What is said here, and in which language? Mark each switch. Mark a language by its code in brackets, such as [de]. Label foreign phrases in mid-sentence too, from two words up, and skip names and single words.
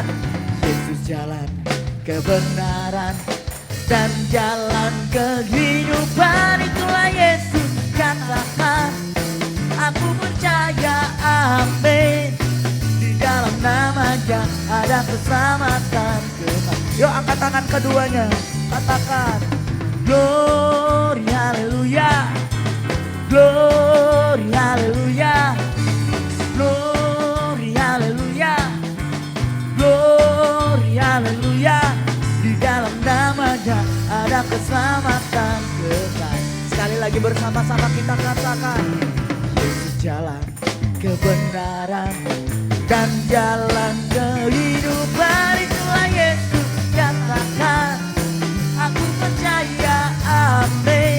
[id] Yesus jalan kebenaran dan jalan kehidupan, itulah Yesus katakan aku percaya, amin. Di dalam namanya ada keselamatan kekal. Yuk angkat tangan keduanya, katakan glory haleluya, glory haleluya, glory haleluya, glory haleluya. Di dalam namanya ada keselamatan kekal. Sekali lagi bersama-sama kita katakan, Yesus jalan kebenaran dan jalan kehidupan, itulah Yesus katakan aku percaya, amin.